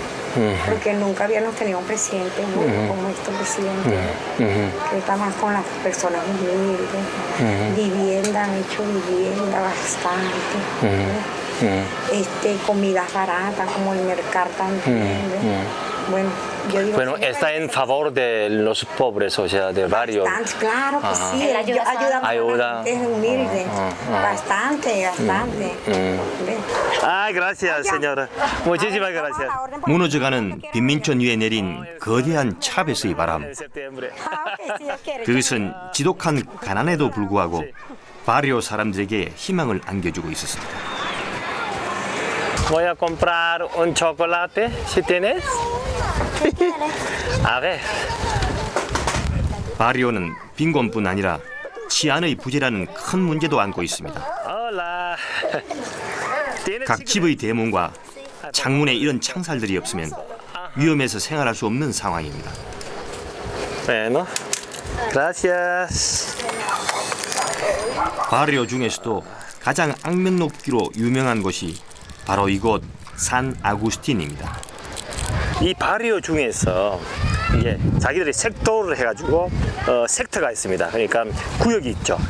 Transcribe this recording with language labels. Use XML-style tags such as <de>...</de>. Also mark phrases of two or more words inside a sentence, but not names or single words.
<es>Porque nunca habíamos tenido un presidente como este presidente, que está más con las personas humildes, vivienda, han hecho vivienda bastante, comidas baratas como el mercado también. Bueno, yo digo está en favor de los pobres, o sea, de varios. Claro que sí, ayuda a la gente humilde, bastante. Gracias, señora. Muchísimas gracias.</es> <ko>무너져가는 빈민촌 위에 내린 거대한 차베스의 바람. 그것은 지독한 가난에도 불구하고 바리오 사람들에게 희망을 안겨주고 있었습니다.</ko> <es>Voy a comprar un chocolate, si tienes. A ver.</es> <ko>바리오는 빈곤뿐 아니라 치안의 부재라는 큰 문제도 안고 있습니다. 각 집의 대문과 창문에 이런 창살들이 없으면 위험해서 생활할 수 없는 상황입니다.</ko> <es>Bueno, gracias.</es> <ko>바리오 중에서도 가장 악명 높기로 유명한 곳이 바로 이곳 산 아구스틴입니다. 이 바리오 중에서 이게 자기들이 섹터를 해가지고 섹터가 있습니다. 그러니까 구역이 있죠.</ko>